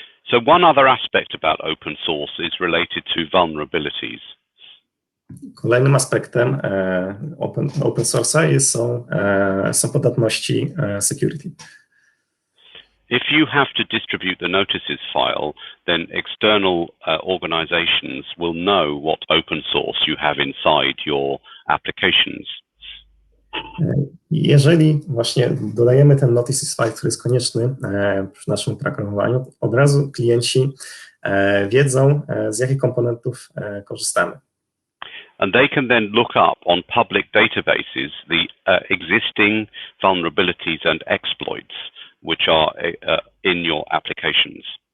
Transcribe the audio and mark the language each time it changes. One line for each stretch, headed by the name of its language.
English: So one other aspect about open source is related to vulnerabilities.
Polish: Kolejnym aspektem open source'a są podatności security.
English: If you have to distribute the notices file, then external organizations will know what open source you have inside your applications.
Polish: Jeżeli właśnie dodajemy ten notices file, który jest konieczny przy naszym programowaniu, od razu klienci wiedzą, z jakich komponentów korzystamy.
English: And they can then look up on public databases the existing vulnerabilities and exploits which are in your applications.